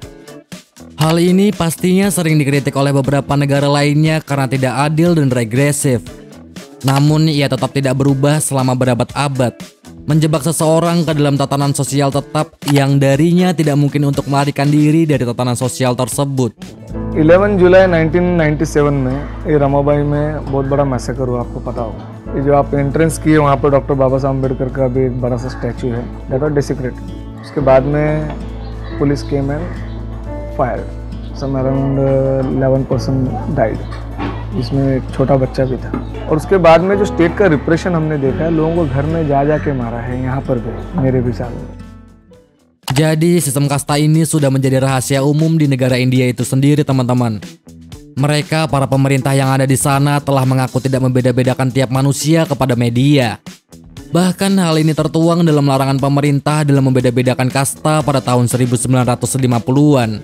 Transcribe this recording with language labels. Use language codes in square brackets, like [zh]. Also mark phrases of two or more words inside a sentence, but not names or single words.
[id] Hal ini pastinya sering dikritik oleh beberapa negara lainnya karena tidak adil dan regresif. Namun ia tetap tidak berubah selama berabad-abad, menjebak seseorang ke dalam tatanan sosial tetap yang darinya tidak mungkin untuk melarikan diri dari tatanan sosial tersebut. [hi] 11 जुलाई 1997 में ये रमाबाई में बहुत बड़ा मैसेकर हुआ, आपको पता होगा। ये जो आप एंट्रेंस किए वहाँ पर डॉक्टर बाबा साहब अम्बेडकर का भी एक बड़ा सा स्टैचू है, [en] that was desecrated. [hi] उसके बाद में [en] police came and fire, some around 11% died, [hi] जिसमें एक छोटा बच्चा भी था। और उसके बाद में जो स्टेट का रिप्रेशन हमने देखा है, लोगों को घर में जा के मारा है, यहाँ पर भी मेरे भी साथ में। [id] Jadi sistem kasta ini sudah menjadi rahasia umum di negara India itu sendiri, teman-teman. Mereka, para pemerintah yang ada di sana, telah mengaku tidak membeda-bedakan tiap manusia kepada media. Bahkan hal ini tertuang dalam larangan pemerintah dalam membeda-bedakan kasta pada tahun 1950-an.